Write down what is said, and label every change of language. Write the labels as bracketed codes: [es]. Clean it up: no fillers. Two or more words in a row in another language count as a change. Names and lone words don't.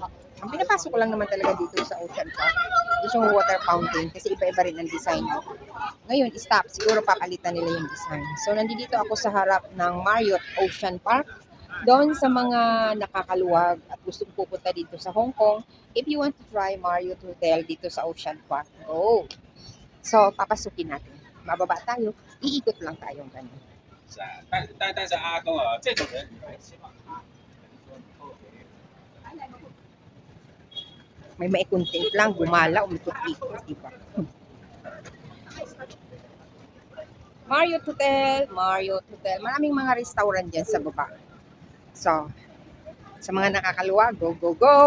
[tl] Ang pinapasok ko lang naman talaga dito sa Ocean Park is yung [en] water fountain [tl] kasi iba-iba rin ang design. Ngayon, stop. Siguro papalitan nila yung design. So, nandito ako sa harap ng Marriott Ocean Park. Doon sa mga nakakaluwag at gustong pupunta dito sa Hong Kong, [en] if you want to try Marriott Hotel [tl] dito sa [en] Ocean Park, go! [tl] So, papasukin natin. Mababa tayo. Iikot lang tayong ganun. [zh] 但是阿公啊，这种人， [tl] May mai-content lang, gumala, umikot-ikot, diba? Marriott Hotel, Marriott Hotel. Maraming mga restaurant dyan sa baba. So, sa mga nakakaluwa, [en] go, go, go.